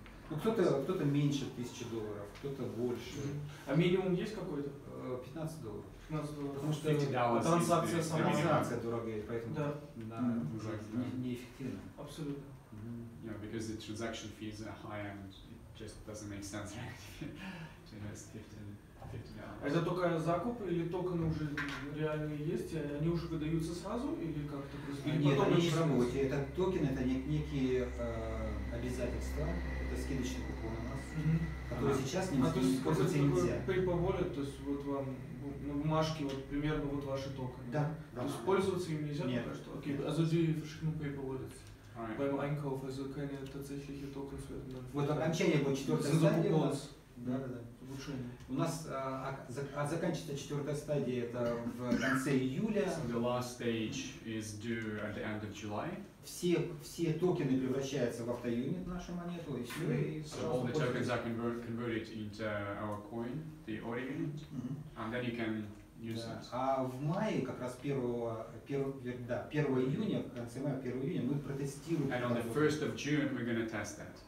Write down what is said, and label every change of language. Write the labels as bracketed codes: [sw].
[ru] Ну, кто-то меньше $1000, кто-то больше. А минимум есть какой-то? $15. $15. Потому что $50 трансакция сама. Трансакция дорогая, поэтому Да. неэффективно. Абсолютно. [en] Yeah, because the transaction fees are high and it just doesn't make sense to invest $50. [ru] А это только закуп или токены уже реальные есть, и они уже выдаются сразу или как-то просто? Нет, они не в работе. Это токены, это некие обязательства, это скидочный купон у нас, который сейчас не пользоваться нельзя. Paper wallet, то есть вот вам на бумажке вот примерно вот ваши токены. Да. То есть пользоваться им нельзя пока что? [de] Окей, also die verschiedenen Paper wallets. Beim Einkauf, also keine tatsächliche Tokens werden dann. [ru] Вот окончание будет 4-я стадия у нас. Да. У нас заканчивается 4-я стадия, это в конце июля. [en] So the last stage is due at the end of July. [ru] Все токены превращаются в автоюнит, нашу монету, и все. И, [en] so all the tokens are converted into our coin, the auto unit, and then you can use it. [ru] А в мае, как раз 1 июня, в конце мая, 1 июня, мы протестируем. [en] And on the 1st of June, we're going to test that.